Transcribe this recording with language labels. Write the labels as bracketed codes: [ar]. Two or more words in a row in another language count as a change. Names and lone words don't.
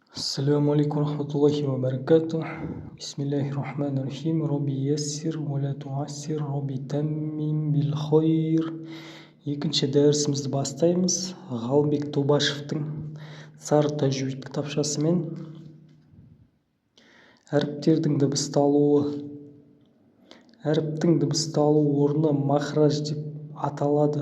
[ar] السلام عليكم ورحمة الله وبركاته. بسم الله الرحمن الرحيم. ربي يسر ولا تعسر ربي تمم بالخير. [kk] Екінші дәрісімізді бастаймыз. Ғалымбек Тобашевтың Сары тәжвид кітапшасымен әріптердің дыбысталуы. Әріптің дыбысталу орны махраж деп аталады.